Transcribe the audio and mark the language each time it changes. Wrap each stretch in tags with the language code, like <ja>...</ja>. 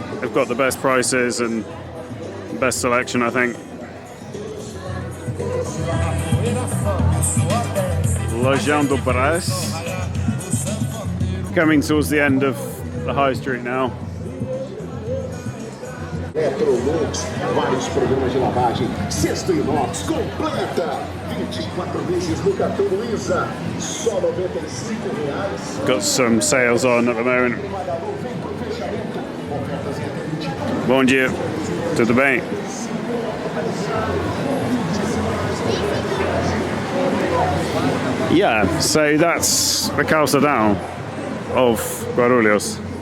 <en>They've got the best prices and best selection, I think.</en> <pt>Lojão do Brás.</pt> <en>Coming towards the end of the high street now.</en> <pt>Electrolux, vários programas de lavagem, cesto inox completa, 24 meses no cartão Luiza, só R$ 95.</pt> <en>Got some sales on at the moment.</en> <pt>Bom dia, tudo bem?</pt> <en>Yeah, so that's the Calçadão of Guarulhos.</en>